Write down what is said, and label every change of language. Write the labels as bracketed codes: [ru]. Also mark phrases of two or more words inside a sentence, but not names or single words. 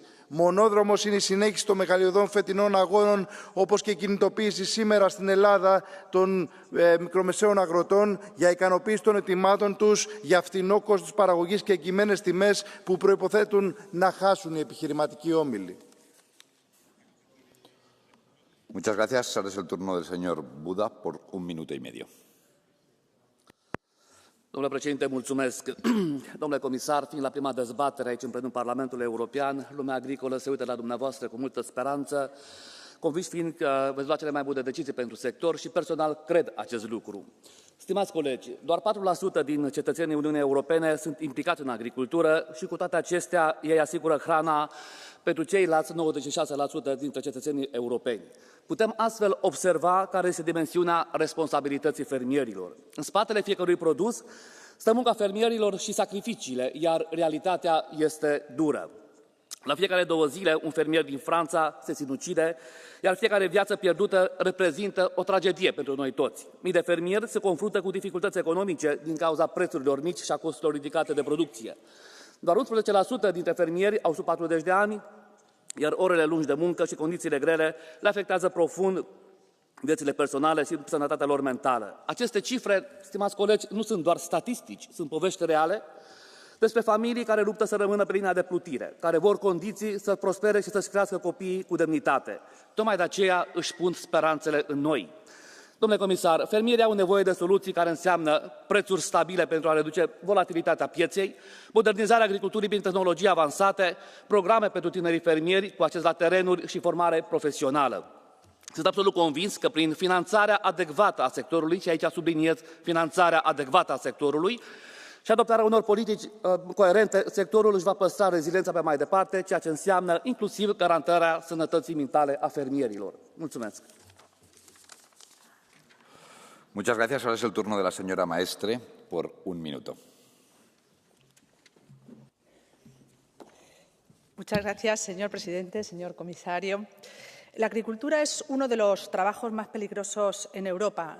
[el] Μονόδρομος είναι η συνέχιση των μεγαλειωδών φετινών αγώνων, όπως και η κινητοποίηση σήμερα στην Ελλάδα των μικρομεσαίων αγροτών για ικανοποίηση των ετοιμάτων τους για φτηνό κόστος παραγωγής και εγκυμένες τιμές που προϋποθέτουν να χάσουν οι επιχειρηματικοί όμιλοι. [es] Muchas gracias. Ahora es el turno del señor Buda por 1 minuto y medio. [ro] Domnule președinte, mulțumesc. Domnule comisar, fiind la prima dezbatere aici în plenul Parlamentului European, lumea agricolă se uită la dumneavoastră cu multă speranță, convinși fiind că veți lua cele mai bune decizii pentru sector și personal cred acest lucru. Stimați colegi, doar 4% din cetățenii Uniunii Europene sunt implicați în agricultură și cu toate acestea ei asigură hrana pentru ceilalți 96% dintre cetățenii europeni. Putem astfel observa care este dimensiunea responsabilității fermierilor. În spatele fiecărui produs stă munca fermierilor și sacrificiile, iar realitatea este dură. La fiecare 2 zile, un fermier din Franța se sinucide, iar fiecare viață pierdută reprezintă o tragedie pentru noi toți. Mii de fermieri se confruntă cu dificultăți economice din cauza prețurilor mici și a costurilor ridicate de producție. Doar 11% dintre fermieri au sub 40 de ani, iar orele lungi de muncă și condițiile grele le afectează profund viețile personale și sănătatea lor mentală. Aceste cifre, stimați colegi, nu sunt doar statistici, sunt povești reale despre familii care luptă să rămână pe linia de plutire, care vor condiții să prospere și să-și crească copiii cu demnitate. Tocmai de aceea își pun speranțele în noi. Domnule comisar, fermierii au nevoie de soluții care înseamnă prețuri stabile pentru a reduce volatilitatea pieței, modernizarea agriculturii prin tehnologii avansate, programe pentru tinerii fermieri cu acces la terenuri și formare profesională. Sunt absolut convins că prin finanțarea adecvată a sectorului, și aici subliniez finanțarea adecvată a sectorului, și adoptarea unor politici coerente, sectorul își va păstra reziliența pe mai departe, ceea ce înseamnă inclusiv garantarea sănătății mentale a fermierilor. Mulțumesc! [es] Muchas gracias. Ahora es el turno de la señora Maestre por un minuto. Muchas gracias, señor presidente, señor comisario. La agricultura es uno de los trabajos más peligrosos en Europa.